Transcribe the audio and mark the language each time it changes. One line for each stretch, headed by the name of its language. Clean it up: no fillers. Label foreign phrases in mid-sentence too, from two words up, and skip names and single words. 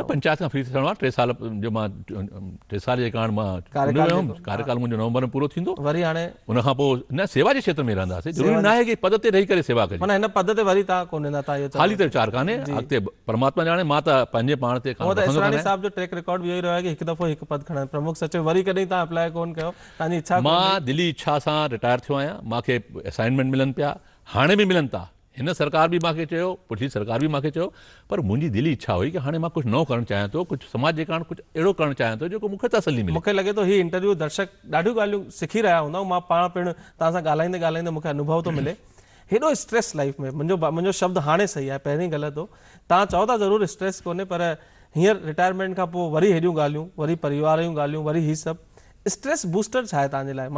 Sindhi: पंचायत खां फ्री थियणो आहे, 3 साल जो मां 3 साल जे कारण मां कार्यकाल मुंहिंजो नवंबर में पूरो थींदो, वरी हाणे उनखां पोइ न सेवा जे क्षेत्र में रहंदासीं। ज़रूरी न आहे कि पद ते रही करे सेवा कजे, माना हिन पद ते वरी तव्हां कोन ईंदा, तव्हां इहो ख़ाली त वीचार कान्हे, अॻिते परमात्मा ॼाणे, मां त पंहिंजे पाण ते इसराणी साहब जो
English: track record
Sindhi: बि इहो ई रहियो आहे कि हिकु दफ़ो हिकु पद खणनि, प्रमुख सचिव, वरी कॾहिं तव्हां अप्लाई कोन कयो, तव्हांजी इच्छा? मां दिली इच्छा सां रिटायर थियो आहियां, मूंखे असाइनमेंट मिलनि पिया, हाणे बि मिलनि था, हिन सरकार बि मूंखे चयो, पुठली सरकार बि मूंखे चयो, पर मुंहिंजी दिली इच्छा हुई कि हाणे मां कुझु नओं करणु चाहियां थो, कुझु समाज जे कारण कुझु अहिड़ो करणु चाहियां थो जेको मूंखे तसल्ली मिले। मूंखे लॻे थो हीउ इंटरव्यू दर्शक ॾाढियूं ॻाल्हियूं सिखी रहिया हूंदा, मां पाण पिणु तव्हां सां ॻाल्हाईंदे मूंखे अनुभव थो मिले, हेॾो
English: stress life
Sindhi: में। मुंहिंजो शब्द हाणे सही आहे, पहिरीं ग़लति हो। तव्हां चओ था ज़रूरु स्ट्रेस कोन्हे, पर हींअर रिटायरमेंट खां पोइ वरी हेॾियूं ॻाल्हियूं, वरी परिवार जूं ॻाल्हियूं, वरी हीअ सभु
English: stress booster
Sindhi: छा आहे तव्हांजे लाइ?